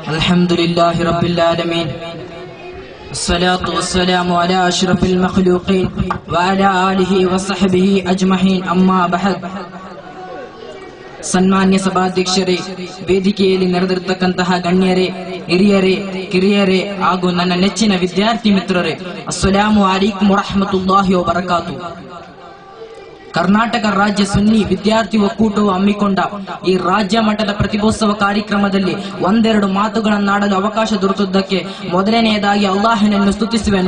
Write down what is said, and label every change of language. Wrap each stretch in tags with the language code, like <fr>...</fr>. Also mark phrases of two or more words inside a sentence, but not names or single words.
<ar>الحمدلله رب العالمين الصلاة والسلام على أشرف المخلوقين وعلى آله وصحبه أجمعين أما بعد</ar> <kn>ಸನ್ಮಾನ್ಯ ಸಭಾಧ್ಯಕ್ಷರೇ, ವೇದಿಕೆಯಲ್ಲಿ ನೆರೆದಿರತಕ್ಕಂತಹ ಗಣ್ಯರೇ, ಹಿರಿಯರೇ, ಕಿರಿಯರೇ ಹಾಗೂ ನನ್ನ ನೆಚ್ಚಿನ ವಿದ್ಯಾರ್ಥಿ ಮಿತ್ರರೇ,</kn> <ar>السلام عليكم ورحمة الله وبركاته.</ar> <kn>ಕರ್ನಾಟಕ ರಾಜ್ಯ ಸುನ್ನಿ ವಿದ್ಯಾರ್ಥಿ ಒಕ್ಕೂಟವು ಹಮ್ಮಿಕೊಂಡ ಈ ರಾಜ್ಯ ಮಟ್ಟದ ಪ್ರತಿಭೋತ್ಸವ ಕಾರ್ಯಕ್ರಮದಲ್ಲಿ ಒಂದೆರಡು ಮಾತುಗಳನ್ನಾಡಲು ಅವಕಾಶ ದೊರೆತದ್ದಕ್ಕೆ ಮೊದಲನೆಯದಾಗಿ ಅಲ್ಲಾಹನನ್ನು ಸ್ತುತಿಸುವೆನು.</kn>